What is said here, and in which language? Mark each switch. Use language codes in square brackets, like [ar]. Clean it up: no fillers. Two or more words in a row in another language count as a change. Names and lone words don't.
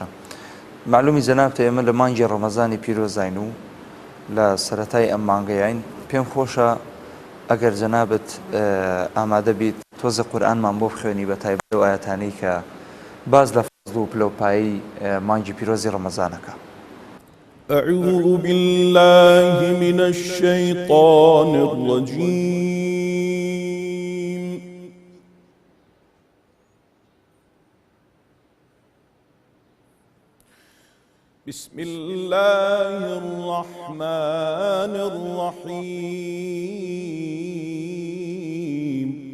[ckb] معلومی جەنابتە ئێمە لە مانگی ڕەمەزانی پیرۆزین و لە سەرەتای ئەم مانگەیین، پێم خۆشە ئەگەر جەنابەت ئامادە بیت تۆزە قورئانمان بۆ بخوێنی بە تایبەت ئەو ئایەتانەی کە باز لە فەزڵ و پلەپایی مانگی پیرۆزی ڕەمەزانەکە. [ar] أعوذ بالله من الشيطان الرجيم. بسم الله الرحمن الرحيم.